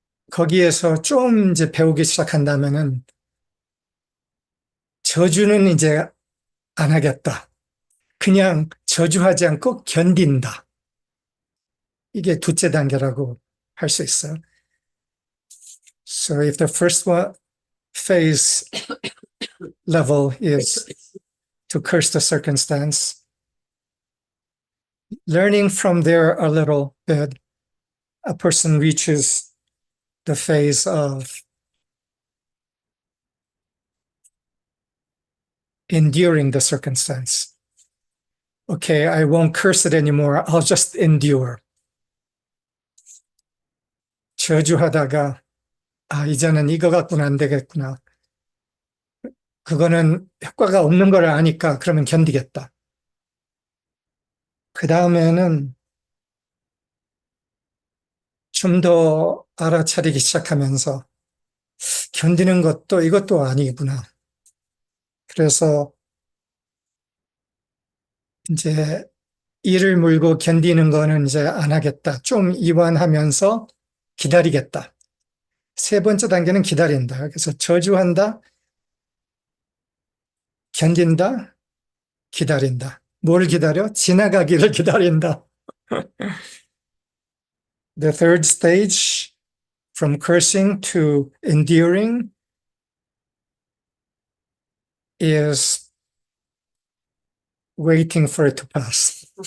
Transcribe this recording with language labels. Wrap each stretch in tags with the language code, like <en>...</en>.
<ko>거기에서 좀 이제 배우기 시작한다면은 저주는 이제 안 하겠다. 그냥 저주하지 않고 견딘다. 이게 둘째 단계라고 할 수 있어요.</ko> <en>So if the first phase level is to curse the circumstance, learning from there a little bit, a person reaches the phase of enduring the circumstance. Okay, I won't curse it anymore. I'll just endure.</en> <ko>저주하다가 이제는 이거 갖고는 안 되겠구나. 그거는 효과가 없는 걸 아니까 그러면 견디겠다. 그 다음에는 좀 더 알아차리기 시작하면서 견디는 것도 이것도 아니구나. 그래서 이제 이를 물고 견디는 거는 이제 안 하겠다. 좀 이완하면서 기다리겠다. 세 번째 단계는 기다린다. 그래서 저주한다, 견딘다, 기다린다. 뭘 기다려? 지나가기를 기다린다.</ko> <en>The third stage, from cursing to enduring, is waiting for it to pass.</en>